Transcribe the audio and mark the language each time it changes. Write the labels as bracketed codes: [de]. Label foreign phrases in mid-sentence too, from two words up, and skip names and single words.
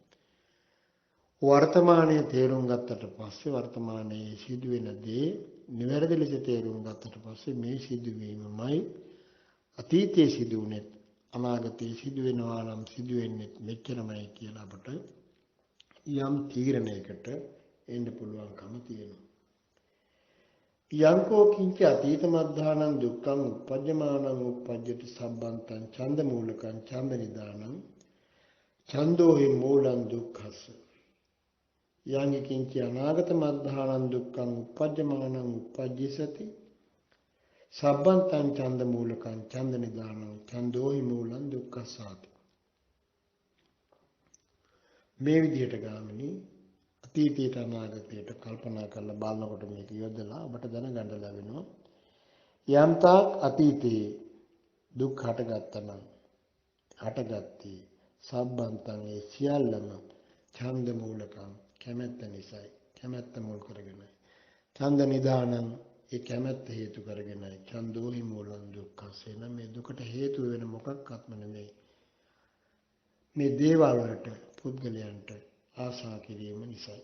[si] වර්තමානයේ තේරුම් ගත්තට පස්සේ, වර්තමානයේ සිදුවෙන දේ නිවැරදි ලෙස තේරුම් ගත්තට පස්සේ මේ සිදුවීමමයි අතීතයේ සිදුවුනේ, අනාගතයේ සිදුවෙනවා නම් සිදුවෙන්නේ මෙච්චරමයි කියලා අපට යම් තීරණයකට එන්න පුළුවන්කම තියෙනවා. [pi] යංකෝ කිංච අතීත මද්ධානං දුක්ඛං උපජ්ජමානං උපජ්ජති සම්බන්තං ඡන්ද මූලකං ඡන්ද නිදානං ඡන්தோහි මූලං දුක්ඛස්ස යං කිංච අනාගත මද්ධානං දුක්ඛං උපජ්ජමානං උපජ්ජසති සබ්බන්තං ඡන්ද මූලකං ඡන්ද නිදානං ඡන්தோහි මූලං දුක්ඛසාති. [si] මේ විදිහට ගාමිනී අතීතයට අනාගතයට කල්පනා කරලා බලනකොට මේක යොදලා ඔබට දැනගන්න ලැබෙනවා යම් තාක් අතීතයේ දුක් හටගත්තා නම් හටගත්තේ සබ්බන්තං ඒ සියල්ලම [pi] ඡන්ද මූලකං [si] කැමැත්ත නිසායි කැමැත්ත මුල් කරගෙනයි [pi] ඡන්ද නිදානං [si] ඒ කැමැත්ත හේතු කරගෙනයි [pi] ඡන්தோහි මූලං දුක්ඛස්සේ [si] නම් මේ දුකට හේතු වෙන මොකක්වත්ම නෙමෙයි මේ දේවල් වලට පුද්ගලයන්ට ආශා කිරීම නිසායි.